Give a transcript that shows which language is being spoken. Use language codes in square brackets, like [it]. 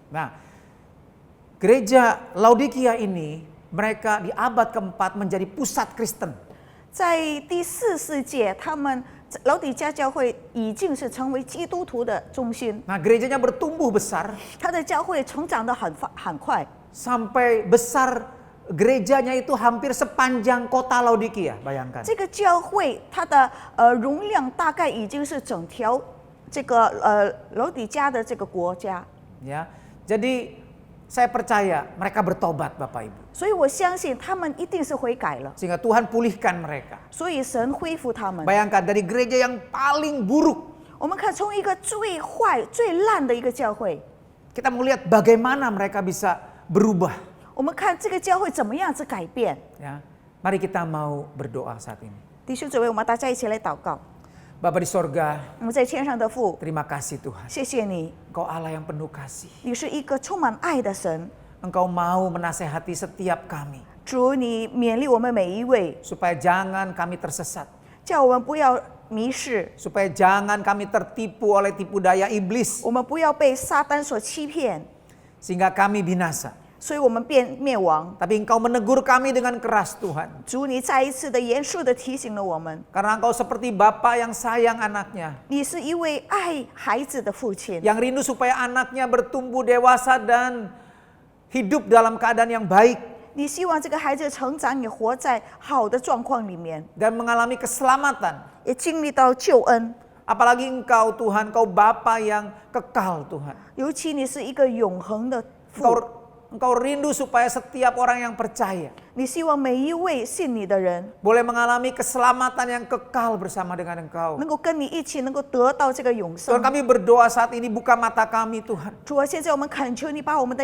[id] Nah, gereja Laodikia ini mereka di abad keempat menjadi pusat Kristen. [zh] 在第4世纪，他们老底嘉教会已经是成为基督徒的中心， [id] Nah, gerejanya bertumbuh besar [zh] 他的教会成长得很快， [id] sampai besar gerejanya itu hampir sepanjang kota Laodikia, bayangkan. [zh] 这个教会它的容量大概已经是整条这个老底嘉的这个国家。 [id] Ya, jadi saya percaya mereka bertobat, Bapak Ibu. [zh] 所以我相信他们一定是悔改了， [id] Sehingga Tuhan pulihkan mereka. [zh] 所以神恢复他们。 [id] Bayangkan dari gereja yang paling buruk, [zh] 我们看从一个最坏、最烂的一个教会， [id] kita melihat bagaimana mereka bisa berubah. [zh] 我们看这个教会怎么样子改变。 [id] Ya, mari kita mau berdoa saat ini. [zh] 弟兄姊妹，我们大家一起来祷告。 [id] Bapa di sorga, [zh] 我们在天上的父， [id] terima kasih Tuhan. [zh] 谢谢你， [id] Engkau Allah yang penuh kasih. [zh] 你是一个充满爱的神。 [id] Engkau mau menasehati setiap kami. [zh] 主，你勉励我们每一位， [id] Supaya jangan kami tersesat. [zh] 叫我们不要迷失， [id] Supaya jangan kami tertipu oleh tipu daya iblis. [zh] 我们不要被撒旦所欺骗， [id] Sehingga kami binasa. [zh] 所以我们灭亡。 [id] Tapi Engkau menegur kami dengan keras Tuhan. [zh] 主，你再一次的严肃的提醒了我们， [id] Karena Engkau seperti Bapa yang sayang anaknya. [zh] 你是一位爱孩子的父亲， [id] Yang rindu supaya anaknya bertumbuh dewasa dan hidup dalam keadaan yang baik. [zh] 你希望这个孩子成长也活在好的状况里面， [id] Dan mengalami keselamatan. [zh] 也经历到救恩。 [id] Apalagi Engkau Tuhan, Engkau Bapa yang kekal Tuhan. [zh] 尤其你是一个永恒的父， [id] Engkau rindu supaya setiap orang yang percaya [zh] 你希望每一位信你的人 [id] boleh mengalami keselamatan yang kekal bersama dengan Engkau. [zh] 能够跟你一起，能够得到这个永 [id] Tuhan, kami berdoa saat ini, buka mata kami Tuhan. [zh] 主啊，现在我们恳求你把我们的